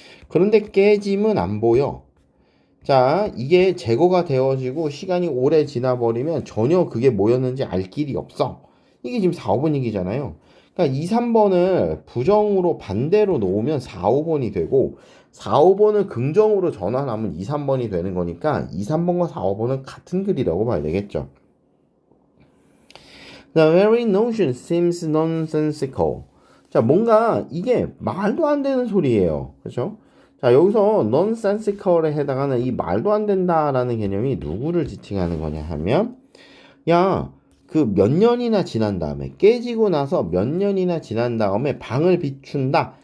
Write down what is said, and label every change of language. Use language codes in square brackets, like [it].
[ko] 그런데 깨짐은 안 보여. 자, 이게 제거가 되어지고 시간이 오래 지나버리면 전혀 그게 뭐였는지 알 길이 없어. 이게 지금 4, 5번 얘기잖아요. 그러니까 2, 3번을 부정으로 반대로 놓으면 4, 5번이 되고 4, 5번을 긍정으로 전환하면 2, 3번이 되는 거니까 2, 3번과 4, 5번은 같은 글이라고 봐야 되겠죠. [en] The very notion seems nonsensical. [ko] 자, 뭔가 이게 말도 안 되는 소리예요. 그렇죠? 자, 여기서 nonsensical에 해당하는 이 말도 안 된다라는 개념이 누구를 지칭하는 거냐 하면 야, 그 몇 년이나 지난 다음에 깨지고 나서 몇 년이나 지난 다음에 방을 비춘다.